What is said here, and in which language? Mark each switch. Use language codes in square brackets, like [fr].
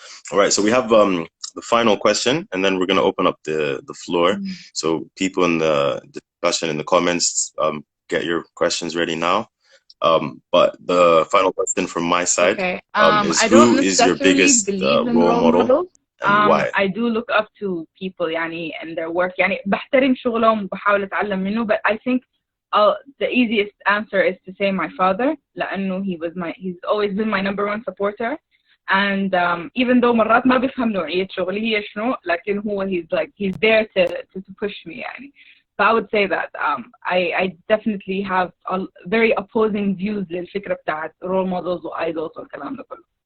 [en] All right, so we have the final question, and then we're going to open up the floor. So people in the discussion in the comments, get your questions ready now. But the final question from my side is who is your biggest role model and why? I do look up to people يعني and their work. [ar] يعني بحترم شغلهم وبحاول أتعلم منه. [en] But I think the easiest answer is to say my father لأنه he's always been my number one supporter. [ar] And even though مرات ما بفهم نوعية شغلي هي شنو لكن هو [en] he's there to push me [ar] يعني. [en] So I would say that I definitely have very opposing views [ar] للفكرة بتاعت [en] role models و idols [ar] والكلام ده كله.